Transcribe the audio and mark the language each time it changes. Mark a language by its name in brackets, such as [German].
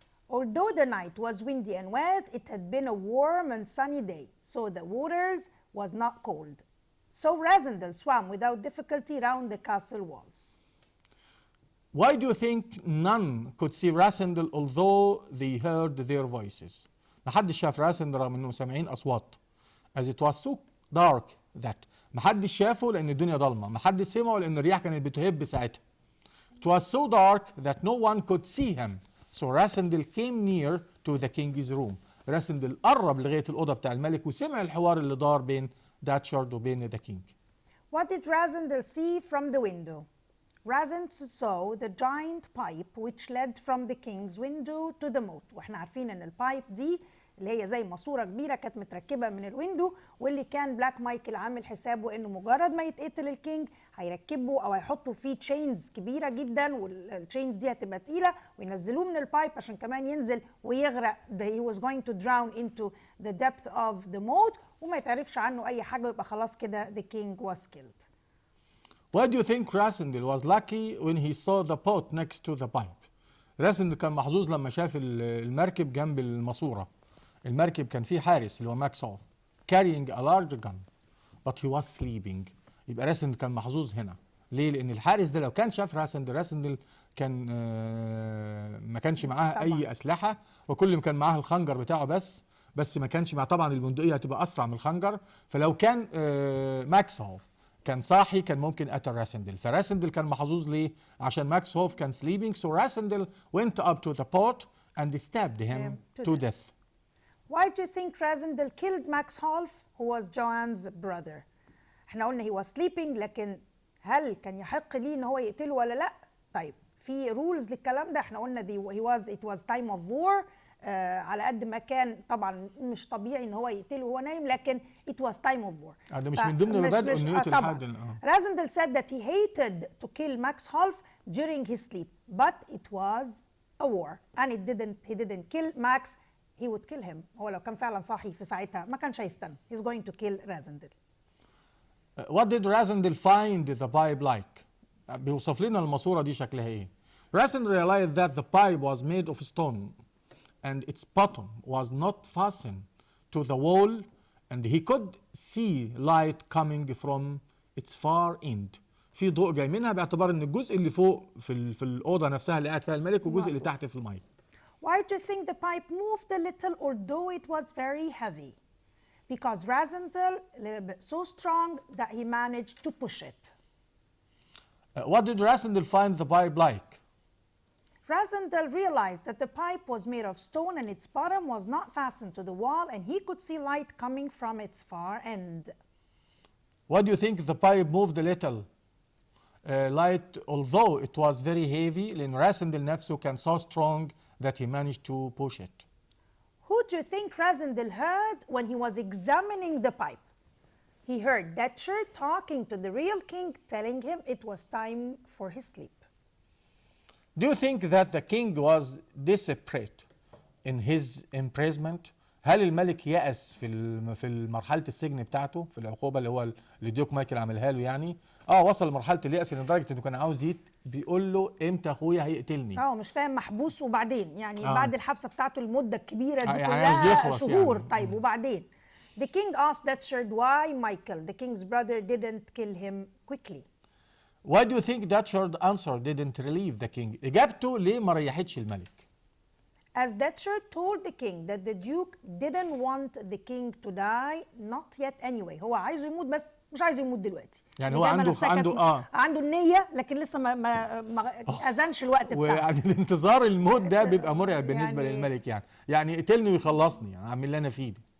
[English] Although the night was windy and wet, it had been a warm and sunny day, so the waters was not cold. So Rasendel swam without difficulty round the castle walls. Why do you think none could see Rasendel although they heard their voices؟ [Arabic] محدش شاف راسندل رغم انهم سامعين اصوات. [English] As it was so dark that [Arabic] محدش شافه لان الدنيا ضلمه، محدش سمعه لان الرياح كانت بتهب ساعتها. [English] It was so dark that no one could see him. So Rasendel came near to the king's room. [Arabic] راسندل قرب لغايه الاوضه بتاع الملك وسمع الحوار اللي دار بين داتشارد وبين [English] the king. What did Rasendel see from the window? Rasendel saw the giant pipe which led from the king's window to the moat. [Arabic] واحنا عارفين ان البايب دي اللي هي زي ماسوره كبيره كانت متركبه من الويندو، واللي كان بلاك مايكل عامل حسابه انه مجرد ما يتقتل الكينج هيركبوا او هيحطوا فيه تشينز كبيره جدا، والتشينز دي هتبقى تقيله، وينزلوه من البايب عشان كمان ينزل ويغرق. [English] he was going to drown into the depth of the moat، [Arabic] وما يتعرفش عنه اي حاجه، ويبقى خلاص كده [English] the king was killed. Why do you think Rasindel was lucky when he saw the boat next to the pipe? [Arabic] راسندل كان محظوظ لما شاف المركب جنب الماسورة. المركب كان فيه حارس اللي هو ماكس هوف [English] carrying a large gun but he was sleeping. [Arabic] يبقى راسندل كان محظوظ هنا. ليه؟ لأن الحارس ده لو كان شاف راسندل كان ما كانش معاه أي أسلحة، وكل اللي كان معاه الخنجر بتاعه بس ما كانش مع، طبعا البندقية هتبقى أسرع من الخنجر. فلو كان ماكس هوف كان صاحي كان ممكن قتل راسندل. فراسندل كان محظوظ ليه؟ عشان ماكس هوف كان [English] sleeping. So Rasindel went up to the boat and stabbed him to death. Why do you think Rasindel killed Max Holf, who was Joanne's brother? [Arabic] احنا قلنا [English] he was sleeping، [Arabic] لكن هل كان يحق ليه ان هو يقتله ولا لا؟ طيب في رولز للكلام ده. احنا قلنا [English] it was time of war. [Arabic] على قد ما كان طبعا مش طبيعي ان هو يقتله وهو نايم، لكن [English] it was time of war. [Arabic] ده مش من ضمن مبادئ انه يقتل حد. [English] Rasindel said that he hated to kill Max Holf during his sleep, but it was a war and he didn't kill Max. He would kill him. [Arabic] هو لو كان فعلا صاحي في ساعتها ما كانش هيستنى. [English] He's going to kill Rasindel. What did Rasindel find the pipe like? [Arabic] بيوصف لنا الماسورة دي شكلها ايه. [English] Rasindel realized that the pipe was made of stone and its bottom was not fastened to the wall and he could see light coming from its far end. [Arabic] في ضوء جاي منها، باعتبار ان الجزء اللي فوق في الأوضة نفسها اللي قاعد فيها الملك، والجزء اللي تحت في المية. [English] Why do you think the pipe moved a little although it was very heavy? Because Rasindel a little bit so strong that he managed to push it. What did Rasindel find the pipe like? Rasindel realized that the pipe was made of stone and its bottom was not fastened to the wall and he could see light coming from its far end. What do you think the pipe moved a little light although it was very heavy؟ [Arabic] لأن [English] Rasindel [Arabic] نفسه كان [English] so strong that he managed to push it. Who do you think Rasindel heard when he was examining the pipe? He heard Dutcher talking to the real king, telling him it was time for his sleep. Do you think that the king was desperate in his imprisonment؟ [Arabic] هل الملك يأس في مرحلة السجن بتاعته، في العقوبة اللي هو اللي ديوك مايكل عملها له يعني؟ وصل لمرحلة اليأس لدرجة انه كان عاوز بيقول له امتى اخويا هيقتلني؟ مش فاهم، محبوس وبعدين يعني بعد الحبسة بتاعته المدة الكبيرة دي كلها شهور يعني. طيب وبعدين [English] The king asked Dutcher why Michael, the king's brother, didn't kill him quickly. Why do you think Dutcher's answer didn't relieve the king؟ [Arabic] إجابته ليه ما ريحتش الملك؟ [English] As Dutcher told the king that the duke didn't want the king to die, not yet anyway. [Arabic] هو عايزه يموت بس مش عايزه يموت دلوقتي. يعني هو عنده النية، لكن لسه ما أذنش الوقت بتاعه. ويعني الانتظار الموت ده بيبقى مرعب بالنسبة للملك يعني يقتلني ويخلصني، يعني عامل لنا فيه.